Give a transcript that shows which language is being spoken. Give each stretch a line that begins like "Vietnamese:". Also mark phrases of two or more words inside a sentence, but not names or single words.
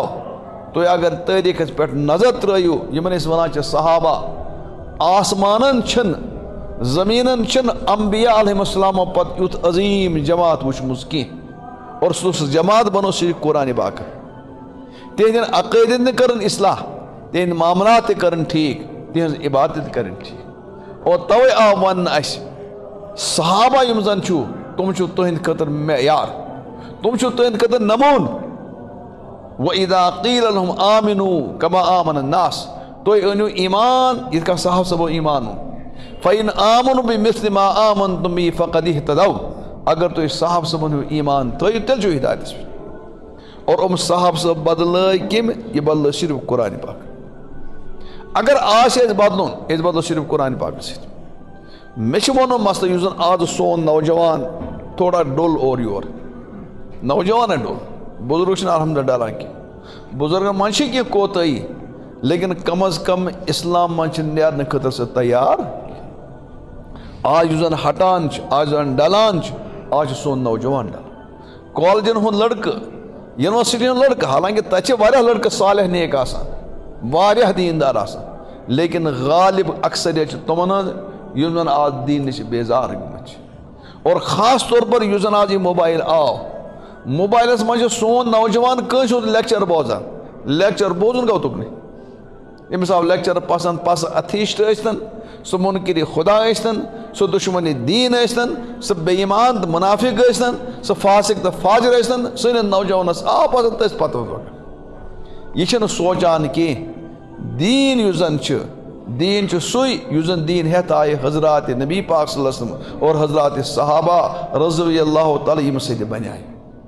Kashmiri: تُہۍ اگر تٲریٖخس پٮ۪ٹھ نظر ترٲیِو یِمن أسۍ ونان چھِ صحابہ آسمانن چھِنہٕ زمیٖنن چھِنہٕ انبیا علیہم السلامو پتہٕ یُتھ عظیٖم جماعت وٕچھمٕژ کینٛہہ اور سُہ جماعت بنو صرف قرآنِ پاک تِہنٛدٮ۪ن عقٲیدن تہِ کٔرٕن اصلاح تِہنٛدۍ معاملات تہِ کٔرٕن ٹھیٖک تِہنٛز عبادت تہِ کٔرٕن ٹھیٖک اور توے آو وننہٕ اسہِ صحابہ یِم زن چھُو تِم چھِو تُہنٛدِ خٲطرٕ معیار تِم چھِو تُہنٛدِ خٲطرٕ نموٗن
Arabic: وَإِذَا قِیلَ لَهُمْ آمِنُوا كَمَا آمَنَ النَّاسُ
Kashmiri: تُہۍ أنِو ایٖمان یِتھ کٔنۍ صاحب صٲبو ایٖمان اوٚن
Arabic: فَإِنْ آمَنُوا بِمِثْلِ مَا آمَنْتُم بِهِ فَقَدِ اهْتَدَوْا
Kashmiri: اگر تُہۍ صاحب صٲبن ہیوٗ ایٖمان تھٲیِو تیٚلہِ چھُو ہدایتس پٮ۪ٹھ اور صاحب صٲب بدلٲے کٔمۍ یہِ بدلٲے صرف قرآنِ پاک اگر آسہِ اَسہِ بدلُن أسۍ بدلو صرف قرآنِ پاکس سۭتۍ مےٚ چھُ وَنُن مسلہٕ یُس زن آز سون نوجوان تھوڑا ڈوٚل اورٕ یور نوجوان ڈوٚل بُزرگ چھِنہٕ الحمدُاللہ ڈلان کینٛہہ بُزرگن منٛز چھِ کینٛہہ کوتٲہی لیکن
Urdu: کم از کم
Kashmiri: اسلام منٛز چھِ نیرنہٕ خٲطرٕ سُہ تیار آز یُس زن ہٹان چھُ آز زن ڈلان چھُ آز چھُ سون نوجوان ڈلان کالجن ہُنٛد لڑکہٕ یونیورسٹی ہُنٛد لڑکہٕ حالانکہِ تتہِ چھِ واریاہ لڑکہٕ صالح نیک آسان واریاہ دیٖندار آسان لیکن غالب اکثریت چھِ تِمن ہٕنٛز یِم زن آز دیٖن نِش بیزار گٔمٕتۍ چھِ اور
Urdu: خاص طور پر
Kashmiri: یُس زن آز یہِ موبایل آو موبایلس منٛز چھُ سون نوجوان کٲنٛسہِ ہُنٛد لیکچر بوزان لیکچر بوزُن گوٚو تُکنٕے ییٚمِس آو لیکچر پسند پس اتھیسٹ ٲسۍتن سُہ منکر خدا ٲسۍتن سُہ دشمن دیٖن ٲسۍتن سُہ بے ایمان تہٕ منافق ٲسۍتن سُہ فاسق تہٕ فاجر ٲسۍتن سٲنِس نوجوانس آو پسند تٔتھۍ پتہٕ یہِ چھُنہٕ سونٛچان کینٛہہ دیٖن یُس زن چھُ دیٖن چھُ سُے یُس زن دیٖن ہٮ۪تھ آیہِ حضرات نبی پاک
Arabic: صلی اللہ علیہ وسلم
Kashmiri: اور حضرات صحابہ
Arabic: رضی اللہ تعالیٰ
Kashmiri: ییٚمہِ سۭتۍ بنیٛاے